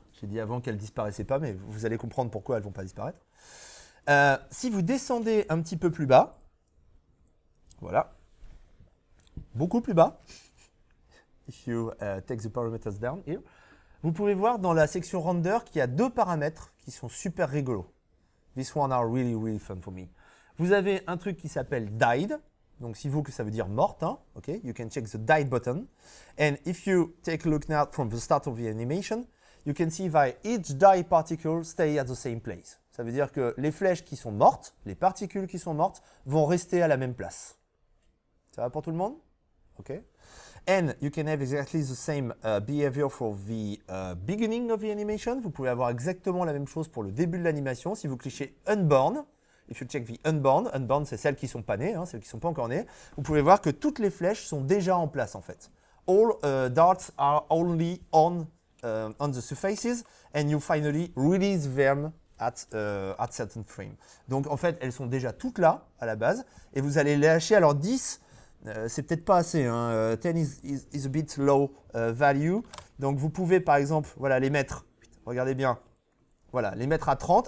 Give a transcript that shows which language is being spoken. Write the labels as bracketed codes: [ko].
[fr] J'ai dit avant qu'elles ne disparaissaient pas, mais vous allez comprendre pourquoi elles ne vont pas disparaître. Si vous descendez un petit peu plus bas, voilà, beaucoup plus bas, [en] if you take the parameters down here, [fr] vous pouvez voir dans la section render qu'il y a 2 paramètres qui sont super rigolos. [en] This one are really, really fun for me. [fr] Vous avez un truc qui s'appelle died. Donc, si vous, que ça veut dire morte, hein, okay, [en] you can check the died button. And if you take a look now from the start of the animation, you can see that each die particle stay at the same place. [fr] Ça veut dire que les flèches qui sont mortes, les particules qui sont mortes, vont rester à la même place. Ça va pour tout le monde? OK. [en] And you can have exactly the same behavior for the beginning of the animation. [fr] Vous pouvez avoir exactement la même chose pour le début de l'animation. Si vous clichez Unborn, [en] if you check the Unborn, [fr] Unborn c'est celles qui ne sont pas nées, hein, celles qui ne sont pas encore nées, vous pouvez voir que toutes les flèches sont déjà en place en fait. [en] All darts are only on the surfaces and you finally release them at certain frame. [fr] Donc en fait, elles sont déjà toutes là à la base et vous allez les lâcher. Alors 10, c'est peut-être pas assez. Hein, [en] 10 is a bit low value. [fr] Donc vous pouvez par exemple les mettre, regardez bien, voilà, les mettre à 30.